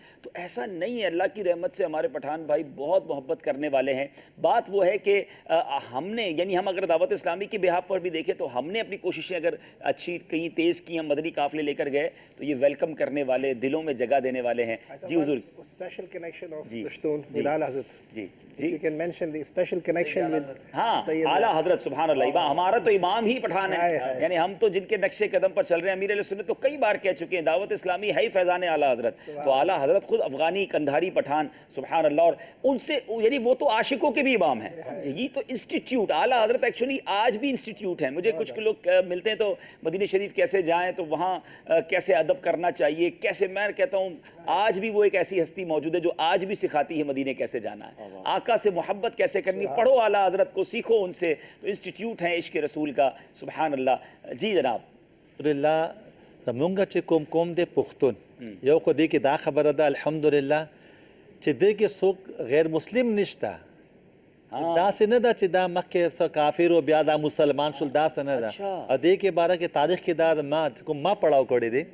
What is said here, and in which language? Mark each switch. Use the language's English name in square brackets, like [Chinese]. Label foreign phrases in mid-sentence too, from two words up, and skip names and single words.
[Urdu] تو ایسا نہیں ہے, اللہ کی رحمت سے ہمارے پٹھان بھائی بہت محبت کرنے والے ہیں. بات وہ ہے کہ ہم نے, یعنی ہم اگر دعوت اسلامی کے بہاف پر بھی دیکھیں تو ہم نے اپنی کوششیں اگر اچھی کہیں تیز کی, ہم مدنی قافلے لے کر گئے, تو یہ ویلکم کرنے والے, دلوں میں جگہ دینے والے ہیں. جی حضور, [English] special connection of Pashtun with Ala Hazrat. [Urdu] جی [English] If you can mention the special connection with [Urdu] ہاں Sayyid اعلیٰ حضرت. سبحان اللہ, ہمارا تو امام ہی پٹھان ہے, یعنی ہم تو جن کے نقش قدم پر چل رہے ہیں. امیر علیہ سنت تو کئی بار کہہ چکے ہیں, دعوت اسلامی ہے ہی فیضان اعلیٰ حضرت. تو اعلیٰ حضرت خود افغانی کندھاری پٹھان, سبحان اللہ, اور ان سے, یعنی وہ تو عاشقوں کے بھی امام ہیں. یہ تو انسٹیٹیوٹ, اعلیٰ حضرت ایکچولی آج بھی انسٹیٹیوٹ ہیں. مجھے کچھ لوگ ملتے ہیں تو مدینہ شریف کیسے جائیں, تو وہاں کیسے ادب کرنا چاہیے, کیسے, میں کہتا ہوں آج بھی وہ ایک ایسی ہستی موجود ہے جو آج بھی سکھاتی ہے مدینے کیسے جانا ہے, آقا سے محبت کیسے کرنی. پڑھو اعلیٰ حضرت کو, سیکھو ان سے. تو انسٹیٹیوٹ ہیں عشق رسول کا. سبحان اللہ. جی جناب. [Pashto] الحمدللہ زمونږ چې کوم د پښتون یو خو دې کې دا خبره ده الحمدلله چې دې کې څوک غیر مسلم نشته. داسې نه ده چې دا مخکې څه کافر او بیا دا مسلمان شول, داسې نه ده. دې کې باره کې تاریخ کې دا ما پړاو کړی دی.